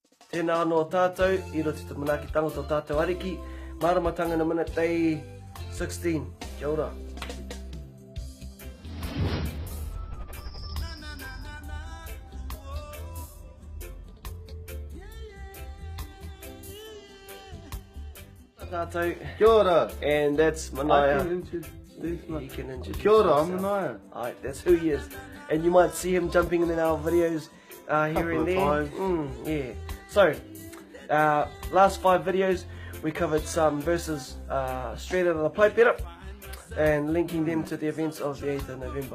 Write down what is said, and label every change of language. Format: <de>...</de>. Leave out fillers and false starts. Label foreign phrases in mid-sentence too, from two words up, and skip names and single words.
<mi>Tēnā anō tātou, I roti te manaki tango tō tātou ariki, Maramatanga In A Minute, day 16. Kia ora. Tātou. Kia ora.</mi> <en>And that's Manaia. I can introduce myself. He can introduce</en> <mi>Kia ora,</mi> <en>I'm himself. Manaia. Alright, that's who he is. And you might see him jumping in our videos here and there. Yeah. So, last 5 videos we covered some verses straight out of the pipe era and linking them to the events of the 8th of November.</en>